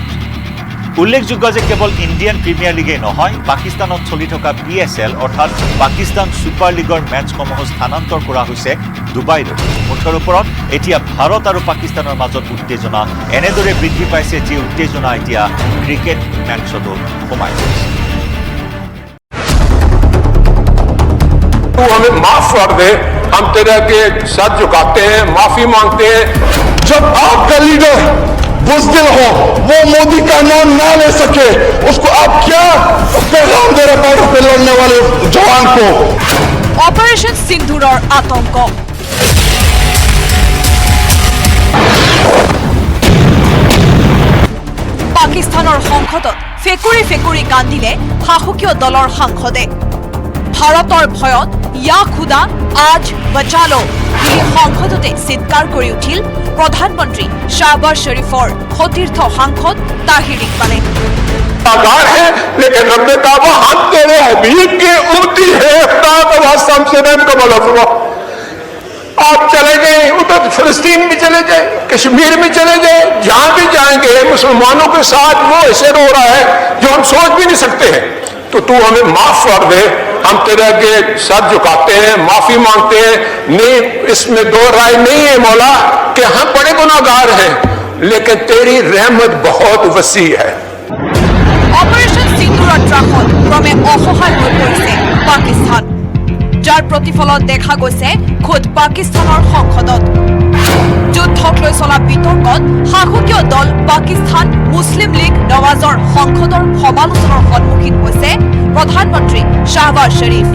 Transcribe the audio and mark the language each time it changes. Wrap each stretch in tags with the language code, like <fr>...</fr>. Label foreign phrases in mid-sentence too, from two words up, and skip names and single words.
<as>উল্লেখযোগ্য যে কেৱল ইণ্ডিয়ান প্ৰিমিয়াৰ লীগেই নহয়, পাকিস্তানত চলি থকা PSL অৰ্থাৎ পাকিস্তান ছুপাৰ লীগৰ মেচসমূহ স্থানান্তৰ কৰা হৈছে ডুবাইলৈ। মুঠৰ ওপৰত এতিয়া ভাৰত আৰু পাকিস্তানৰ মাজত উত্তেজনা এনেদৰে বৃদ্ধি পাইছে যি উত্তেজনা এতিয়া ক্ৰিকেট মেচতো সোমাই গৈছে।</as> <ur>تو ہمیں معاف کر دے، ہم تیرے کے سر جھکاتے ہیں، معافی مانگتے ہیں. جب آپ کا لیڈر بزدل ہو، وہ مودی کا نام نہ لے سکے، اس کو آپ کیا پیغام دے رہے پیروں پہ لڑنے والے جوان کو?</ur> <as>অপাৰেশ্যন সিন্ধুৰৰ আতংক। পাকিস্তানৰ সংসদত ফেকুৰি ফেকুৰি কান্দিলে শাসকীয় দলৰ সাংসদে। ভাৰতৰ ভয়ত</as> <ur>یا خدا آج بچا لو</ur> <as>বুলি সংসদতে চিৎকাৰ কৰি উঠিল প্ৰধানমন্ত্ৰী শাহবাজ শৰীফৰ সতীৰ্থ সাংসদ তাহিৰ ইকবালে।</as> <ur>آگار ہے لیکن ربِ کعبہ ہم تیرے حبیب کی امتی ہے، آپ چلے گئے ادھر فلسطین میں چلے جائے، کشمیر میں چلے جائے، جہاں بھی جائیں گے مسلمانوں کے ساتھ وہ ایسے رو رہا ہے جو ہم سوچ بھی نہیں سکتے ہیں. تو تو ہمیں معاف کر دے، ہم تیرے آگے سر جھکاتے ہیں، معافی مانگتے ہیں. نہیں، اس میں دو رائے نہیں ہے مولا کہ ہم بڑے گناہگار ہیں، لیکن تیری رحمت بہت وسیع ہے.</ur> <as>অপাৰেশ্যন সিন্ধুৰৰ ত্ৰাসত ক্ৰমে অসহায় হৈ পৰিছে পাকিস্তান, যাৰ প্ৰতিফলন দেখা গৈছে খোদ পাকিস্তানৰ সংসদত। যুদ্ধক লৈ চলা বিতৰ্কত শাসকীয় দল পাকিস্তান মুছলিম লীগ নৱাজৰ সংসদৰ সমালোচনাৰ সন্মুখীন হৈছে প্ৰধানমন্ত্ৰী শাহবাজ শৰীফ।</as>